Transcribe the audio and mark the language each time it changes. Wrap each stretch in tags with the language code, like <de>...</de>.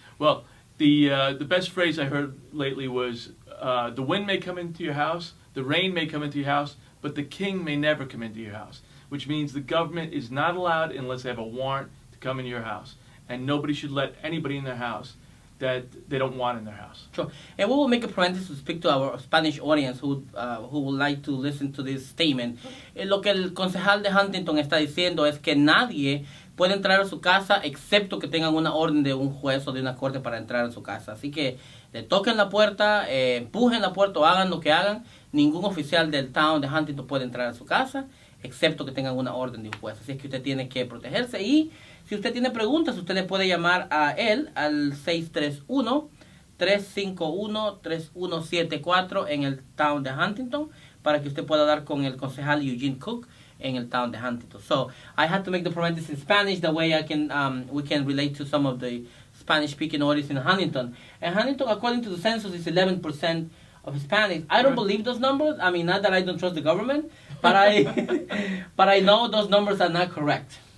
<en>Well, the best phrase I heard lately was, the wind may come into your house, the rain may come into your house, but the king may never come into your house, which means the government is not allowed unless they have a warrant to come into your house. And nobody should let anybody in their house that they don't want in their house. Sure. And we will make a paréntesis to speak to our Spanish audience who would like to listen to this statement.</en> <es>Lo que el concejal de Huntington está diciendo es que nadie puede entrar a su casa excepto que tengan una orden de un juez o de una corte para entrar en su casa. Así que le toquen la puerta, empujen la puerta o hagan lo que hagan. Ningún oficial del town de Huntington puede entrar a su casa excepto que tengan una orden de un juez. Así es que usted tiene que protegerse, y si usted tiene preguntas, usted le puede llamar a él al 631-351-3174 en el town de Huntington para que usted pueda dar con el concejal Gene Cook en el town de Huntington.</es> <en>So I had to make the parenthesis in Spanish, that way we can relate to some of the Spanish-speaking audience in Huntington. And Huntington, according to the census, is 11% of Hispanics. I don't believe those numbers. I mean, not that I don't trust the government, but I know those numbers are not correct.</en>